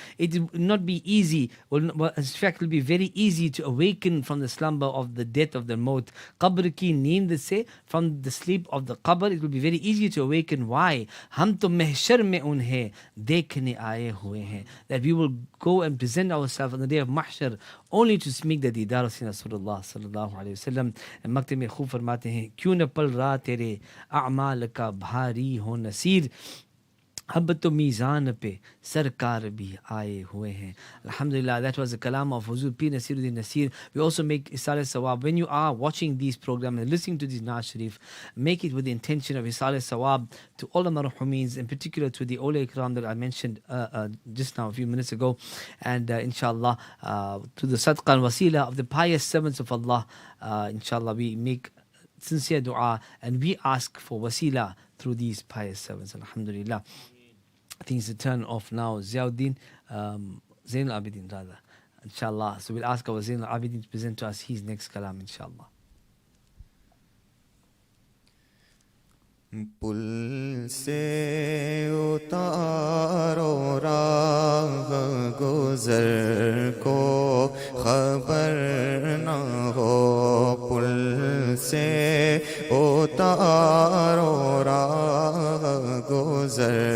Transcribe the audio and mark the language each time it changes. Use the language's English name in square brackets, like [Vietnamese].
[English] It will not be easy, in fact it will be very easy to awaken from the slumber of the death of the maut. [Urdu] Qabr ki neend se, [English] from the sleep of the qabr, it will be very easy to awaken. Why? [Urdu] ہم تو محشر میں انہیں دیکھنے آئے ہوئے ہیں, [English] that we will go and present ourselves on the day of mahshar only to speak the دیدار of Rasulullah sallallahu alayhi wasallam. [Urdu] مکتب میں خوب فرماتے ہیں, کیوں نہ پل رہا تیرے اعمال کا بھاری ہو نصیر, اب تو میزان پہ سرکار بھی آئے ہوئے ہیں. [English] Alhamdulillah, that was the kalam of Huzur Pir Nasiruddin Nasir. We also make Isal Sawab. When you are watching these programs and listening to these Naaz Sharif, make it with the intention of Isal Sawab to all the marhumeens, in particular to the Awliya Ikram that I mentioned just now a few minutes ago. And inshallah, to the sadqa and wasila of the pious servants of Allah, inshallah, we make sincere dua and we ask for wasila through these pious servants. Alhamdulillah. I think it's the turn of now Ziauddin, Zain al-Abidin rather, inshallah. So we'll ask our Zain al-Abidin to present to us his next kalam, inshallah. [Urdu] پل سے اتارو راہ گزر کو خبر نہ ہو, پل سے اتارو راہ گزر